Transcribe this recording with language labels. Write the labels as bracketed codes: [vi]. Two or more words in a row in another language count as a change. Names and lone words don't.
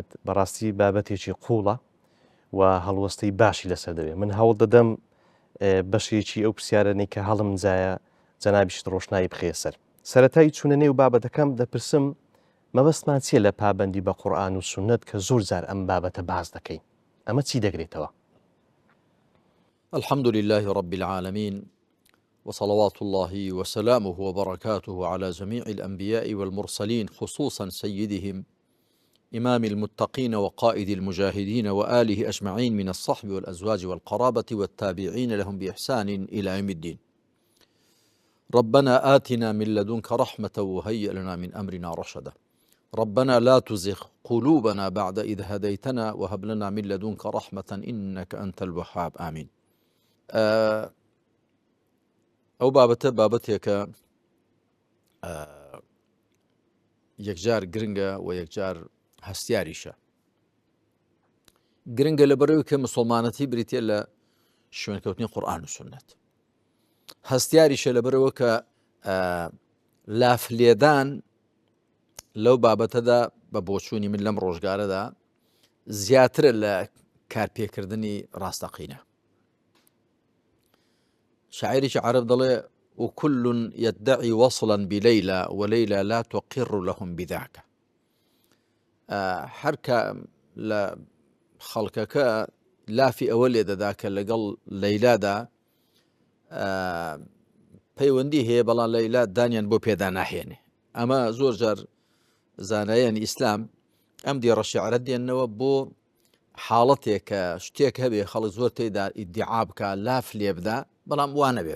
[ckb] بەڕاستی بابەتێکی قوڵە و هەڵوەستەی باشی لەسەر دەوێت. من هەوڵ دەدەم بەشێکی ئەو پرسیارەی کە هەڵم جایە جەنابیشت ڕۆشنایی بخێ سەر. سەرەتای چوونە نێو بابەتەکەم دەپرسم مەبەستمان چییە لە پابەندی بە قورئان و سوننەت کە زۆر جار ئەم بابەتە باز دەکەین؟ ئەمە چی دەگرێتەوە؟ [ar] الحمد لله رب العالمين وصلوات الله وسلامه وبركاته على جميع الأنبياء والمرسلين، خصوصا سيدهم إمام المتقين وقائد المجاهدين وآله أجمعين من الصحب والأزواج والقرابة والتابعين لهم بإحسان إلى يوم الدين. ربنا آتنا من لدنك رحمة وهيئ لنا من أمرنا رشدا. ربنا لا تزغ قلوبنا بعد إذ هديتنا وهب لنا من لدنك رحمة إنك أنت الوهاب. آمين. [ckb] ئەو بابەتێکە یەکجار گرنگە و یەکجار هەستیاریشە. گرنگە لەبەرەوەی کە مسلمانەتی بریتە لە شوێنکەوتنی قورئان و سوننەت. هەستیاریشە لەبەرەوە کە لافلێدان لەو بابەتەدا بە بۆچوونی من لەم ڕۆژگارەدا زیاترە لە کارپێکردنی ڕاستەقینە. شاعرێکی عەرەب دەڵێ [ar] وكل يدعي وصلا بليلى وليلى لا تقر لهم بذاك. [ckb] هەرکە لە خەڵکەکە لافی ئەوە لێ دەدا کە لەگەڵ لەیلادا پەیوەندی هەیە، بەڵام لەیلا دانیان بۆ پێدا ناهێنێ. ئەمە زۆر جار زانایانی ئیسلام ئەم دیێڕە شیعرە دێننەوە بۆ حاڵەتێک کە شتێک هەبێ خەڵک زۆر تێدا ئیدعا بکە، لاف لێ بدا، بەڵام وا نەبێت.